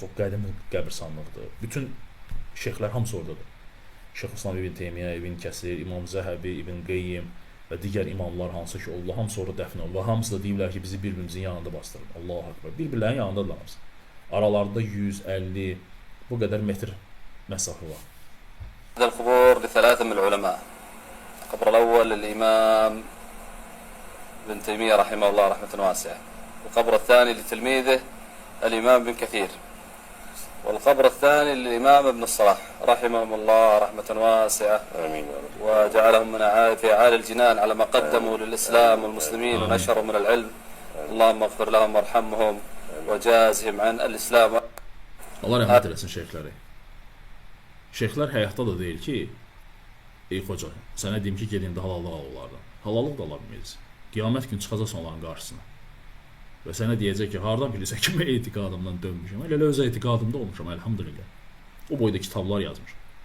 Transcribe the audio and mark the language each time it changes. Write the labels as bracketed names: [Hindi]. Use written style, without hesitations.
[Azerbaijani] Çox qədim qəbirstanlıqdır. Bütün şeyxlər hamısı oradadır. Şeyxülislam İbn Teymiyyə, İbn Kəsir, İmam Zəhəbi, İbn Qeyyim və digər imamlar hansı ki, Allah hamısı orada dəfn olunur. Və hamısı da deyirlər ki, bizi bir-birimizin yanında bastırın. Allahu Akbar. Bir-birlərinin yanındadır hamısı. Aralarında 150 bu qədər metr məsafə var. [Arabic] القبور لثلاثة من العلماء. القبر الأول للإمام ابن تيمية رحمه الله رحمة واسعة، والقبر الثاني لتلميذه الإمام ابن كثير، والقبر الثاني للإمام ابن الصلاح رحمهم الله رحمة واسعة، آمين، وجعلهم من أعالي الجنان على ما قدموا للإسلام والمسلمين ونشروا من العلم. اللهم اغفر لهم وارحمهم وجازهم عن الإسلام. [Azerbaijani] Allah rəhmət eləsin şeyxləri. Şeyxlər həyatda da deyir ki, ey xoca, sənə deyim ki, gedin də halallıq al onlardan. Halallıq da ala bilməyiz. Qiyamət gün çıxacaqsan onların qarşısına. Və sənə deyəcək ki, hardan bilirsən ki, mən etiqadımdan dönmüşəm. Elə öz etiqadımda olmuşam, elhamdülillah. O boyda kitablar yazmışam.